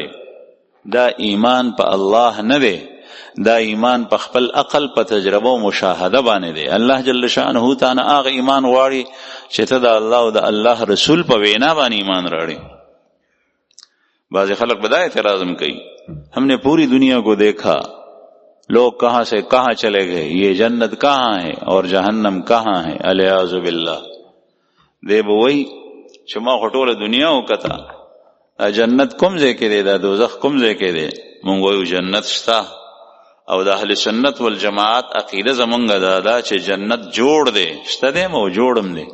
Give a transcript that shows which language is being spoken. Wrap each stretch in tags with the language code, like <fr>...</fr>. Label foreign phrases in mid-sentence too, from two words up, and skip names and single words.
<ps>دا ایمان په الله نه دی، دا ایمان په خپل عقل په تجربه او مشاهده باندې دی. الله جل شانه تعالی هغه ایمان غواړي چې ته د الله او د الله رسول په وینا باندې ایمان راړي. بعض خلق بدا اعتراضم کوي،</ps> <ur>ہم نے پوری دنیا کو دیکھا، لوگ کہاں سے کہاں چلے گئے، یہ جنت کہاں ہے اور جہنم کہاں ہے،</ur> <ar>الیاذ باللہ.</ar> <ps>دی به وی چې ما ټوله دنیا وکتا، جنت کوم ځای کې دی، دا دوزخ کوم ځای کې دی. مونږ وایو جنت شته، او د اهل سنت والجماعت عقیده زمونږ دا چې جنت جوړ دی، شته دی مو جوړم دی.</ps>